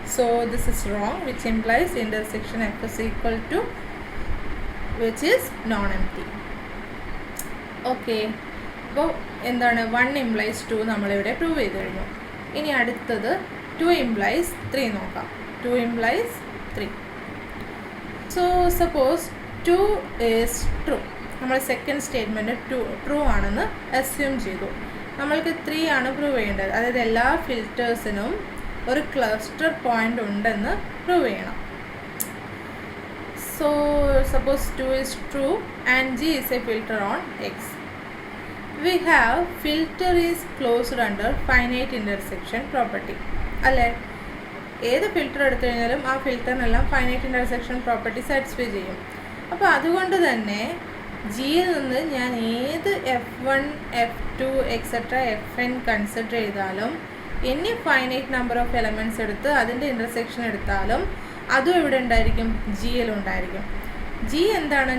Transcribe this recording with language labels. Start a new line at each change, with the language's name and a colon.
English: So this is wrong, which implies intersection F is equal to which is non-empty.
Malayalam: Okay. അപ്പോൾ എന്താണ്? 1 implies 2 നമ്മളിവിടെ prove ചെയ്ത് കഴിഞ്ഞു. ഇനി അടുത്തത് 2 implies 3 നോക്കാം.
English: 2 implies 3. So suppose 2
Malayalam: is true. നമ്മൾ സെക്കൻഡ് സ്റ്റേറ്റ്മെൻറ്റ് ട്രൂ ആണെന്ന് അസ്യൂം ചെയ്തു. നമ്മൾക്ക് 3 ആണ് പ്രൂവ് ചെയ്യേണ്ടത്. അതായത് എല്ലാ ഫിൽറ്റേഴ്സിനും ഒരു ക്ലസ്റ്റർ പോയിൻ്റ് ഉണ്ടെന്ന് പ്രൂവ് ചെയ്യണം.
English: So suppose 2 is true and G is a filter on X. We have filter is closed under finite intersection property
Malayalam: അല്ലേ? ഏത് ഫിൽറ്റർ എടുത്തു കഴിഞ്ഞാലും ആ ഫിൽറ്ററിനെല്ലാം ഫൈനൈറ്റ് ഇൻ്റർസെക്ഷൻ പ്രോപ്പർട്ടി സാറ്റിസ്ഫൈ ചെയ്യും. അപ്പോൾ അതുകൊണ്ട് തന്നെ ജിയിൽ നിന്ന് ഞാൻ ഏത് F1, F2 etcetera FN consider ചെയ്താലും
English: any finite number of elements
Malayalam: എടുത്ത് അതിൻ്റെ ഇൻ്റർസെക്ഷൻ എടുത്താലും അതും ഇവിടെ ഉണ്ടായിരിക്കും, ജിയിലുണ്ടായിരിക്കും. ജി എന്താണ്?